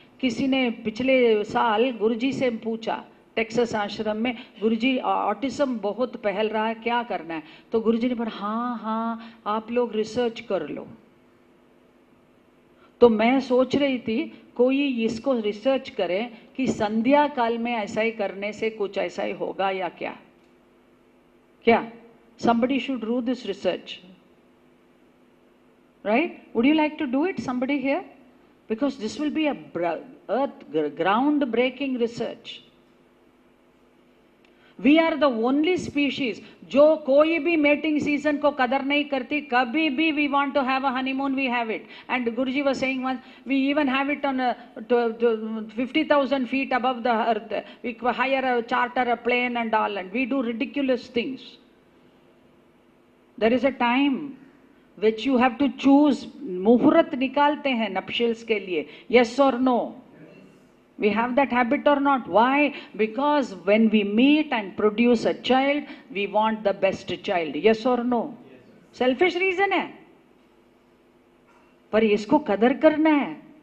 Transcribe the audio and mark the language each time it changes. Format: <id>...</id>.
<hi>किसी ने पिछले साल गुरुजी से पूछा, टेक्सास आश्रम में, गुरुजी ऑटिज्म बहुत फैल रहा है, क्या करना है? तो गुरुजी ने बोला हाँ हाँ आप लोग रिसर्च कर लो। तो मैं सोच रही थी कोई इसको रिसर्च करे कि संध्या काल में ऐसा ही करने से कुछ ऐसा ही होगा या क्या? क्या?</hi> <en>Somebody should do this research, right? Would you like to do it, somebody here? Because this will be a ground-breaking research. We are the only species</en> <hi>जो कोई भी mating season को कदर नहीं करती। कभी भी</hi> <en>we want to have a honeymoon, we have it. And Guruji was saying once, we even have it on 50,000 feet above the earth. We hire charter a plane and all, and we do ridiculous things. There is a time which you have to choose.</en> <hi>मुहूर्त निकालते हैं नपशिल्स के लिए,</hi> <en>yes or no? We have that habit or not? Why? Because when we meet and produce a child, we want the best child. Yes or no?</en> <hi>Selfish reason है, पर इसको कदर करना है।</hi>